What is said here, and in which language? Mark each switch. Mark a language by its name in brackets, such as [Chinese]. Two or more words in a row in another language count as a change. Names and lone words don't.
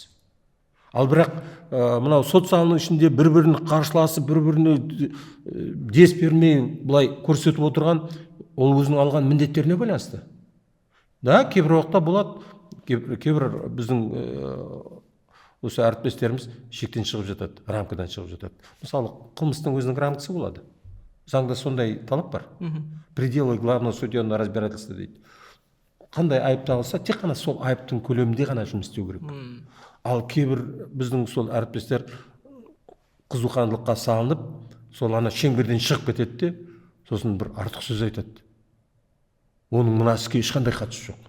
[Kazakh] Ал бірақ мынау сот залының ішінде бір-бірін қарсыласып, бір-біріне дес бермей бұлай көрсетіп отырған, ол өзінің алған міндеттеріне байланысты. Кейбір уақытта болады, кейбір біздің осы әріптестеріміз шектен шығып жатады, рамкадан шығып жатады. Мысалы, қылмыстың өзінің рамкасы болады. Заңда сондай талап бар. [Russian] Пределы главного судебного разбирательства дейді. [Kazakh] Қандай айып тағылса, тек қана сол айыптың көлемінде ғана жұмыс істеу керек. Ал кейбір біздің сол әріптестер қызуқандылыққа салынып, сол ана шеңберден шығып кетеді де, сосын бір артық сөз айтады. Оның мына іске ешқандай қатысы жоқ.